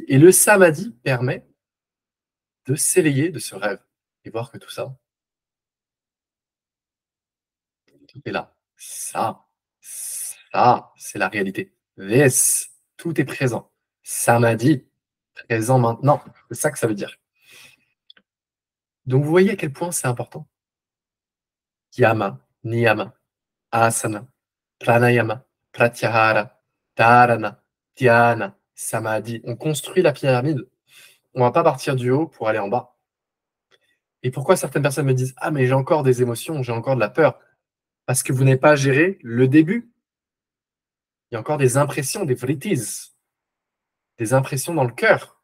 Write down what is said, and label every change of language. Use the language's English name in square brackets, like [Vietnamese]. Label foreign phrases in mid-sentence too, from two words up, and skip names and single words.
[French] Et le samadhi permet de s'éveiller de ce rêve et voir que tout ça, tout est là. Ça, ça, c'est la réalité. This, tout est présent. Samadhi, présent maintenant. C'est ça que ça veut dire. Donc vous voyez à quel point c'est important. [Sanskrit] Yama, niyama, asana, pranayama, pratyahara, dharana, dhyana, samadhi. [French] On construit la pyramide. On va pas partir du haut pour aller en bas. Et pourquoi certaines personnes me disent: «Ah mais j'ai encore des émotions, j'ai encore de la peur». Parce que vous n'avez pas géré le début. Il y a encore des impressions, des vrittis, des impressions dans le cœur.